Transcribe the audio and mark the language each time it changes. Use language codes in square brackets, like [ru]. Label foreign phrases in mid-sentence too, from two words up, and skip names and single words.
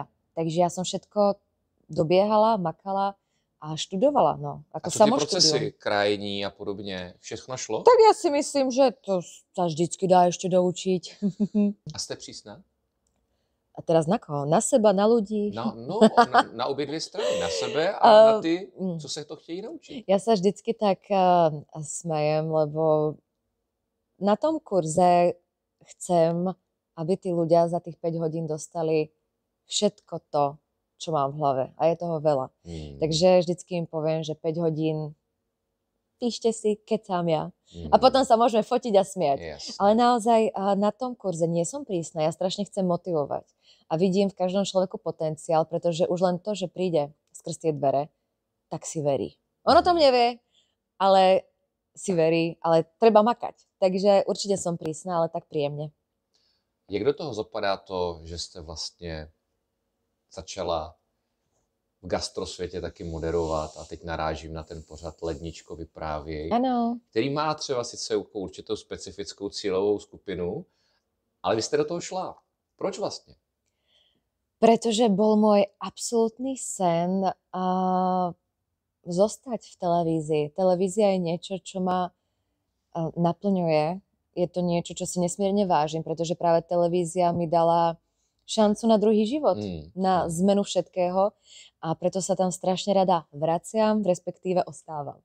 [sk] Takže ja som všetko dobiehala, makala a študovala. No, ako [cs] a co ty procesy, krajení a podobně, všechno šlo? [sk] Tak ja si myslím, že to sa vždycky dá ešte doučiť. [cs] A ste přísná? [sk] A teraz na koho? Na seba, na ľudí? [cs] Na obě dvě strany. Na sebe a na ty, co se to chtějí naučiť. [sk] Ja sa vždycky tak smejem, lebo na tom kurze chcem, aby tí ľudia za tých 5 hodín dostali všetko to, čo mám v hlave. A je toho veľa. Takže vždycky im poviem, že 5 hodín píšte si, kecám ja. A potom sa môžeme fotiť a smiať. Yes. Ale naozaj na tom kurze nie som prísna. Ja strašne chcem motivovať. A vidím v každom človeku potenciál, pretože už len to, že príde skrz tie dvere, tak si verí. Ono tom nevie, ale si verí, ale treba makať. Takže určite som prísna, ale tak príjemne. [cs] Jak do toho zapadá to, že jste vlastně začala v gastrosvětě taky moderovat a teď narážím na ten pořad Ledničko vyprávěj, ano. Který má třeba sice určitou specifickou cílovou skupinu, ale vy jste do toho šla. Proč vlastně? [sk] Pretože bol môj absolútny sen zostať v televízii. Televízia je niečo, čo ma naplňuje. Je to niečo, čo si nesmierne vážim, pretože práve televízia mi dala šancu na druhý život, na zmenu všetkého a preto sa tam strašne rada vraciam, respektíve ostávam.